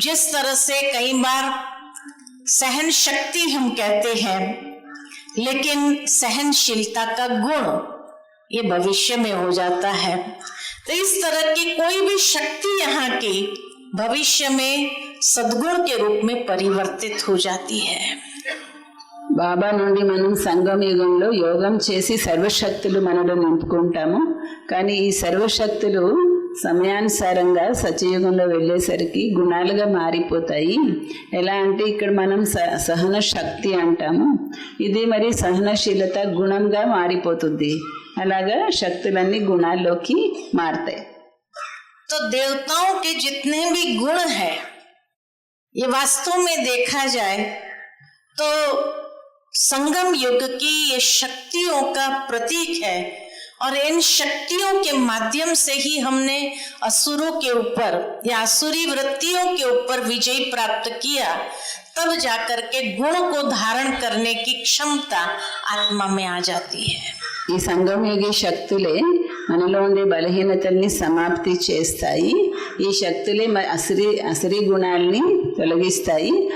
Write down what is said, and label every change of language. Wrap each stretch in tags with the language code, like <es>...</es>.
<hi>जिस तरह से कई बार सहन शक्ति हम कहते हैं, लेकिन सहनशीलता का गुण ये भविष्य में हो जाता है। तो इस तरह की कोई भी शक्ति यहाँ की भविष्य में सद्गुण के रूप में परिवर्तित हो जाती है।</hi> <te>బాబా నుండి మనం సంగమ యుగంలో యోగం చేసి సర్వశక్తులు మనలో నింపుకుంటాము. కానీ ఈ సర్వశక్తులు సమయానుసారంగా సత్యయుగంలో వెళ్ళేసరికి గుణాలుగా మారిపోతాయి. ఎలా అంటే ఇక్కడ మనం సహన శక్తి అంటాము, ఇది మరి సహనశీలత గుణంగా మారిపోతుంది. అలాగా శక్తులన్నీ గుణాల్లోకి మారుతాయి.</te> <hi>तो देवताओं के जितने भी गुण है, ये वास्तव में देखा जाए तो संगम युग की ये शक्तियों का प्रतीक है, और इन शक्तियों के माध्यम से ही हमने असुरों के ऊपर या असुरी वृत्तियों के ऊपर विजय प्राप्त किया। तब जाकर के गुण को धारण करने की क्षमता आत्मा में आ जाती है।</hi> <te>ఈ సంగమయోగి శక్తులే మనలో ఉండే బలహీనతల్ని సమాప్తి చేస్తాయి. ఈ శక్తులే అసరి గుణాలని తొలగిస్తాయి.</te>